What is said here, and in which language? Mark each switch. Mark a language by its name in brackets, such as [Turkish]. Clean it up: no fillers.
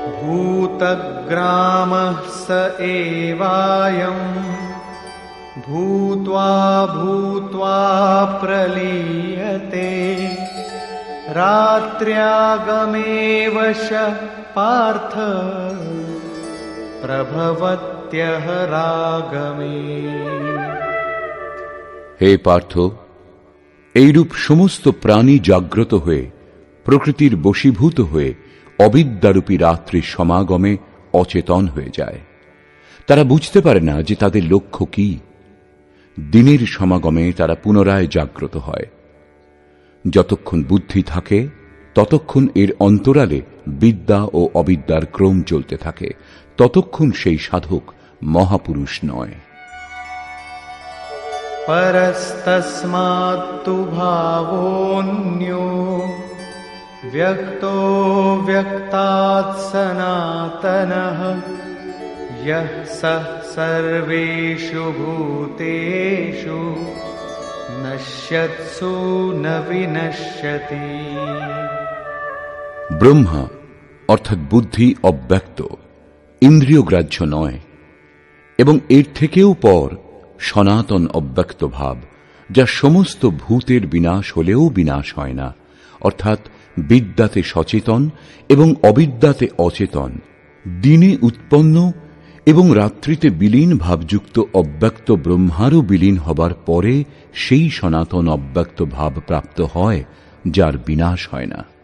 [Sanskrit] भूतग्रामः स एवायम् भूत्वा भूत्वा प्रलीयते रात्र्यागमे वशः पार्थ प्रभवत्यः रागमे। [Bangla] হে পার্থ, এইরূপ সমস্ত প্রাণী জাগ্রত হয়ে প্রকৃতির বশীভূত হয়ে অবিদ্যারূপী রাত্রির সমাগমে অচেতন হয়ে যায়। তারা বুঝতে পারে না যে তাদের লক্ষ্য কি। দিনের সমাগমে তারা পুনরায় জাগ্রত হয়। যতক্ষণ বুদ্ধি থাকে ততক্ষণ এর অন্তরালে বিদ্যা ও অবিদ্যার ক্রম চলতে থাকে, ততক্ষণ সেই সাধক মহাপুরুষ নয়। [Sanskrit] परस्तस्मात्तु भावोऽन्यो व्यक्तो व्यक्तात् सनातनः यः सः सर्वेषु भूतेषु नश्यत्सु न विनश्यति। [Bangla] ব্রহ্মা অর্থাৎ বুদ্ধি অব্যক্ত, ইন্দ্রিয় গ্রাহ্য নয়, এবং এর থেকেও পর সনাতন অব্যক্ত ভাব, যা সমস্ত ভূতের বিনাশ হলেও বিনাশ হয় না, অর্থাৎ বিদ্যাতে সচেতন এবং অবিদ্যাতে অচেতন, দিনে উৎপন্ন এবং রাত্রিতে বিলীন ভাবযুক্ত অব্যক্ত ব্রহ্মারও বিলীন হবার পরে সেই সনাতন অব্যক্ত ভাব প্রাপ্ত হয়, যার বিনাশ হয় না।